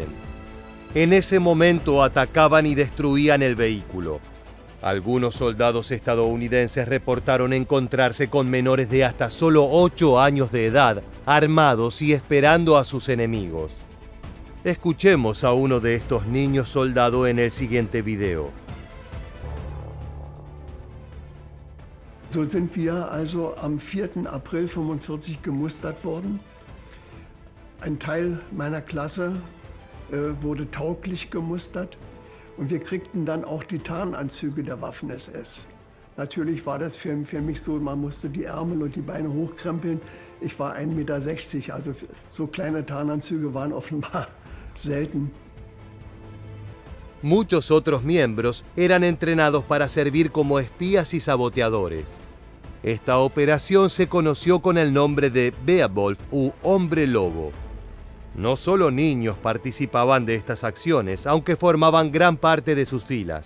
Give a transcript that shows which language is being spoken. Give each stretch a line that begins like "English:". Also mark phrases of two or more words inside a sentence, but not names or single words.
Spanish: En ese momento atacaban y destruían el vehículo. Algunos soldados estadounidenses reportaron encontrarse con menores de hasta solo 8 años de edad, armados y esperando a sus enemigos. Escuchemos a uno de estos niños soldado en el siguiente video.
German: So sind wir also am 4. April 1945 gemustert worden. Ein Teil meiner Klasse wurde tauglich gemustert und wir kriegten dann auch die Tarnanzüge der Waffen-SS. Natürlich war das für mich so, man musste die Ärmel und die Beine hochkrempeln. Ich war 1,60 Meter, also so kleine Tarnanzüge waren offenbar selten.
Spanish: Muchos otros miembros eran entrenados para servir como espías y saboteadores. Esta operación se conoció con el nombre de Beowulf u Hombre Lobo. No solo niños participaban de estas acciones, aunque formaban gran parte de sus filas.